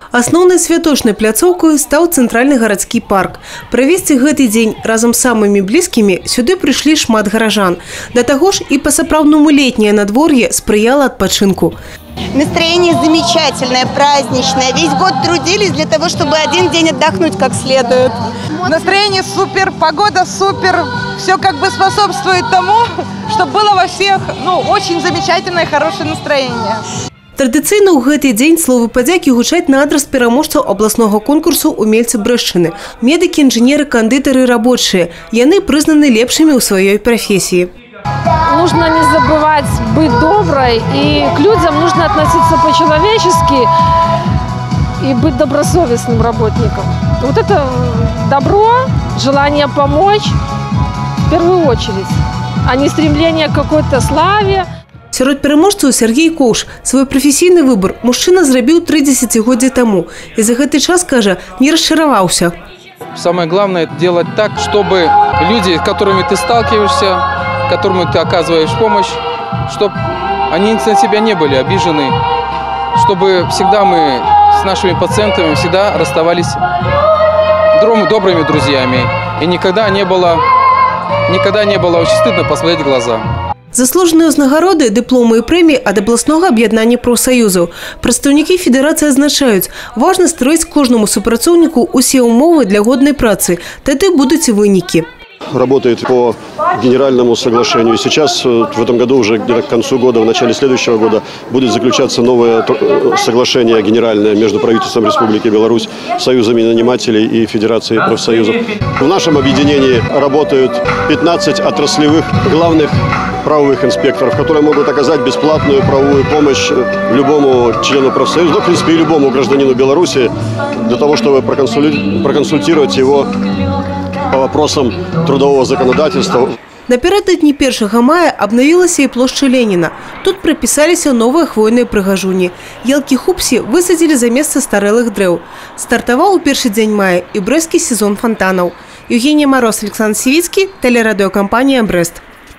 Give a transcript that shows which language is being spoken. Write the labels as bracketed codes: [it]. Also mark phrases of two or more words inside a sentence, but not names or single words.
[be] Асноўнай святочнай пляцоўкай стаў цэнтральны гарадскі парк. Правесці гэты дзень разам з самымі блізкімі сюды прыйшлі шмат гаражан. Да таго ж і па-сапраўднаму летняе надвор'е спрыяла адпачынку. [ru] Настроение замечательное, праздничное. Весь год трудились для того, чтобы один день отдохнуть как следует. Настроение супер, погода супер. Все как бы способствует тому, чтобы было во всех очень замечательное, хорошее настроение. [be] Традыцыйна ў гэты дзень словы падзякі гучаць на адрас пераможцаў абласнога конкурсу «Умельцы Брэшчыны». Медыкі, інжынеры, кандытары, рабочыя. Яны прызнаны лепшымі ў сваёй прафесіі. [ru] Нужно не забывать быть доброй, и к людям нужно относиться по-человечески и быть добросовестным работником. Вот это добро, желание помочь в первую очередь, а не стремление к какой-то славе. [be] Сярод пераможцаў Сергей Коўш. Свой прафесійны выбор мужчына зрабіў 3 дзесяцігоддзі таму. І за гэты час, кажа, не расчараваўся. [ru] Самое главное – делать так, чтобы люди, с которыми ты сталкиваешься, которым ты оказываешь помощь, чтобы они на тебя не были обижены, чтобы всегда мы с нашими пациентами всегда расставались добрыми друзьями. И никогда не было очень стыдно посмотреть в глаза. [be] Заслужаныя ўзнагароды, дыпломы і прэміі ад абласнога аб'яднання прафсаюзаў. Прадстаўнікі федэрацыі адзначаюць, важна стварыць кожнаму супрацоўніку усе ўмовы для годнай працы, тады будуць і вынікі. [ru] Работает по генеральному соглашению. Сейчас, в этом году, уже где-то к концу года, в начале следующего года, будет заключаться новое соглашение генеральное между правительством Республики Беларусь, союзами нанимателей и Федерацией профсоюзов. В нашем объединении работают 15 отраслевых главных правовых инспекторов, которые могут оказать бесплатную правовую помощь любому члену профсоюза, в принципе, и любому гражданину Беларуси, для того, чтобы проконсультировать его по вопросам трудового законодательства. [be] Напярэдадні 1 мая абнавілася і плошча Леніна. Тут прапісаліся новыя хвойныя прыгажуні. Елкі-хупсі высадзілі за месца старэлых дрэў. Стартаваў у першы дзень мая і брэсцкі сезон фонтанаў. [ru] Евгения Мороз, Александр Сивицкий, телерадиокомпания «Брест».